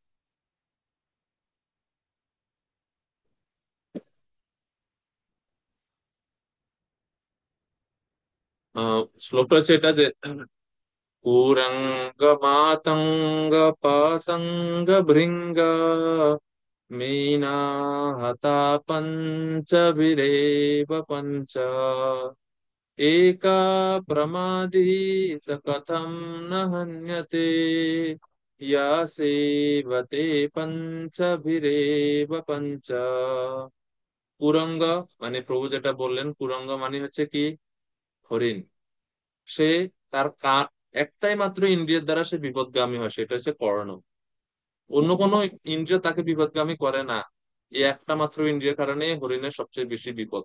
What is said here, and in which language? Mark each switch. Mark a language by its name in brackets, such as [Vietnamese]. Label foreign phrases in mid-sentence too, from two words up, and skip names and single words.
[Bangla] শ্লোকটা হচ্ছে এটা যে [Sanskrit] কুরঙ্গ মাতঙ্গ পতঙ্গ ভৃঙ্গ मीना हता पञ्चभिरेव पञ्च एका प्रमादी स कथं न हन्यते या सेवते पञ्चभिरेव पञ्च। [Bangla] কুরঙ্গ মানে প্রভু যেটা বললেন, কুরঙ্গ মানে হচ্ছে কি হরিণ। সে তার একটাই মাত্র ইন্দ্রিয়ের দ্বারা সে বিপদগামী হয়, সেটা হচ্ছে কর্ণ। অন্য কোনো ইন্দ্রিয় তাকে বিপদগামী করে না। এই একটা মাত্র ইন্দ্রিয়ের কারণে হরিণের সবচেয়ে বেশি বিপদ।